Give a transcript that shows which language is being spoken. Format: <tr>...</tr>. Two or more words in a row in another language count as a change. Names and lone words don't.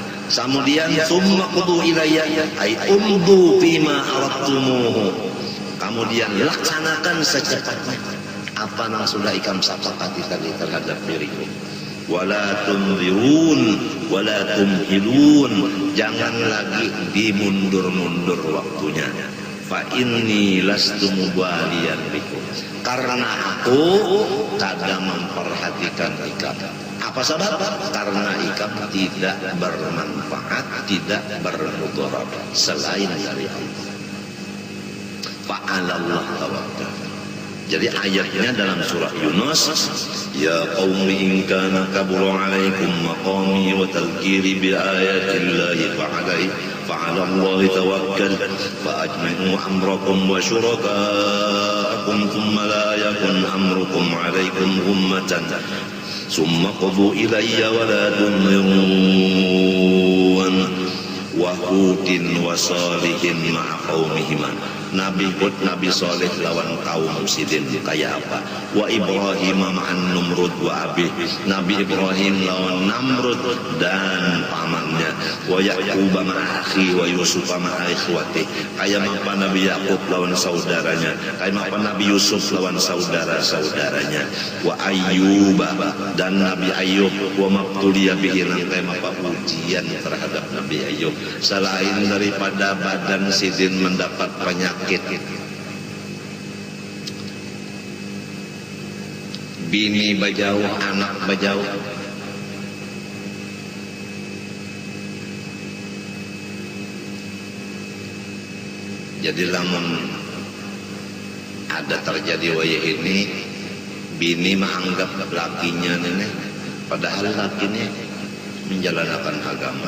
<bjn>Kemudian</bjn> <ar>ثم اقضوا إلي أي اعمدوا بما أردتموه,</ar> <bjn>kemudian laksanakan secepatnya apa yang sudah ikam sepakati tadi terhadap diriku.</bjn> <ar>ولا تنظرون ولا تمهلون,</ar> <bjn>jangan lagi dimundur-mundur waktunya.</bjn> <ar>فإني لست مباليا بكم,</ar> <bjn>karena aku kada memperhatikan ikam. Apa sebab? Karena ikam tidak bermanfaat, tidak bermudarat selain dari Allah.</bjn> <ar>فعلى الله توكل.</ar> <bjn>Jadi ayatnya dalam surah Yunus,</bjn> <ar>يا قوم إن كان كبر عليكم مقامي وتذكيري بآيات الله فعلى الله توكل فأجمعوا أمركم وشركاءكم ثم لا يكن أمركم عليكم غمة ثم اقضوا إلي ولا تنظرون وهود وصالح مع قومهما.</ar> <bjn>Nabi Hud, Nabi Saleh lawan kaum sidin kayak apa?</bjn> <ar>وإبراهيم مع نمرود وأبي,</ar> <bjn>Nabi Ibrahim lawan Namrud dan pamannya.</bjn> <ar>ويعقوب مع أخي ويوسف مع إخوته,</ar> <bjn>kayak apa Nabi Yaqub lawan saudaranya, kayak apa Nabi Yusuf lawan saudara-saudaranya. Wa Ayyub dan Nabi Ayyub,</bjn> <ar>وما ابتلي به,</ar> <bjn>kayak apa ujian terhadap Nabi Ayyub. Selain daripada badan sidin mendapat penyakit, bini bajauh, anak bajauh, jadi lamun ada terjadi waya ini, bini menganggap lakinya nenek, padahal lakinya menjalankan agama.</bjn>